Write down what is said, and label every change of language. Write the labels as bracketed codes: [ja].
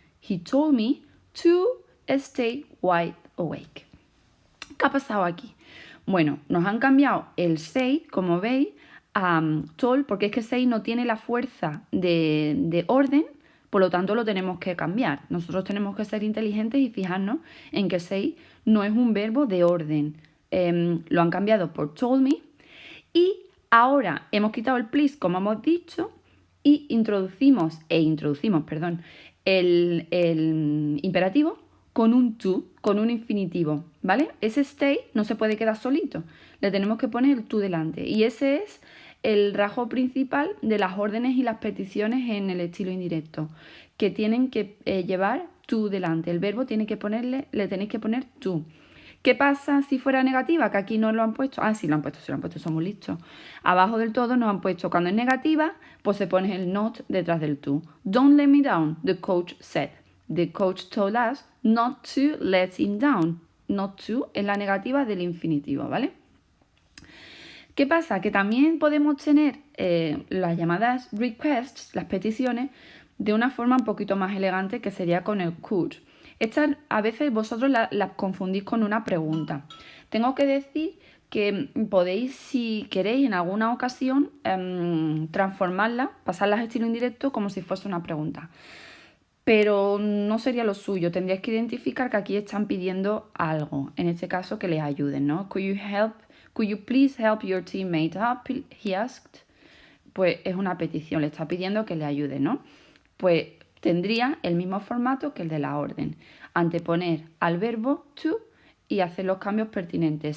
[en] He told me to stay wide awake. [es] ¿Qué ha pasado aquí? Bueno, nos han cambiado el say, como veis, a told, porque es que say no tiene la fuerza de orden, por lo tanto lo tenemos que cambiar. Nosotros tenemos que ser inteligentes y fijarnos en que say no es un verbo de orden. Lo han cambiado por told me y ahora hemos quitado el please, como hemos dicho, y introducimos, el imperativo con un to, con un infinitivo, ¿vale? Ese stay no se puede quedar solito, le tenemos que poner el to delante y ese es el rasgo principal de las órdenes y las peticiones en el estilo indirecto, que tienen que llevar to delante, el verbo tiene que ponerle, le tenéis que poner to. ¿Qué pasa si fuera negativa? Que aquí no lo han puesto. Ah, sí lo han puesto, somos listos. Abajo del todo nos han puesto, cuando es negativa, pues se pone el not detrás del to. [en] Don't let me down, the coach said. The coach told us not to let him down. [es] Not to es la negativa del infinitivo, ¿vale? ¿Qué pasa? Que también podemos tener las llamadas requests, las peticiones, de una forma un poquito más elegante que sería con el could. Estas a veces vosotros las confundís con una pregunta. Tengo que decir que podéis, si queréis, en alguna ocasión transformarlas, pasarlas a estilo indirecto como si fuese una pregunta. Pero no sería lo suyo, tendríais que identificar que aquí están pidiendo algo, en este caso que les ayuden, ¿no? [en] Could you please help your teammate up? He asked. [es] Pues es una petición, le está pidiendo que le ayude, ¿no? Pues tendría el mismo formato que el de la orden. Anteponer al verbo to y hacer los cambios pertinentes.